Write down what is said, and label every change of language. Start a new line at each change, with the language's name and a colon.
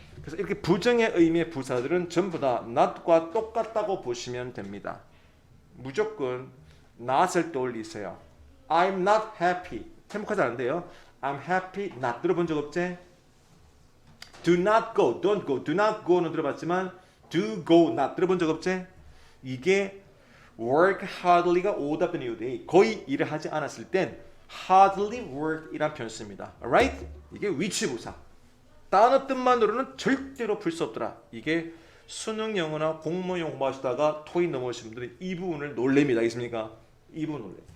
Korean: 그래서 이렇게 부정의 의미의 부사들은 전부 다 not과 똑같다고 보시면 됩니다. 무조건 not을 떠올리세요.
English: I'm not happy
Korean: 행복하지 않은데요.
English: I'm happy not
Korean: 들어본 적 없지?
English: Do not go, don't go, do not go는
Korean: 들어봤지만
English: do go not
Korean: 들어본 적 없지? 이게 work hardly가 오답된 이유들이 거의 일을 하지 않았을 땐 hardly work 이란 표현 씁니다.
English: Alright?
Korean: 이게 위치부사. 단어 뜻만으로는 절대로 풀 수 없더라. 이게 수능 영어나 공무원 공부하시다가 토익 넘어오신 분들이 이 부분을 놀랍니다. 알겠습니까? 이 부분 놀래.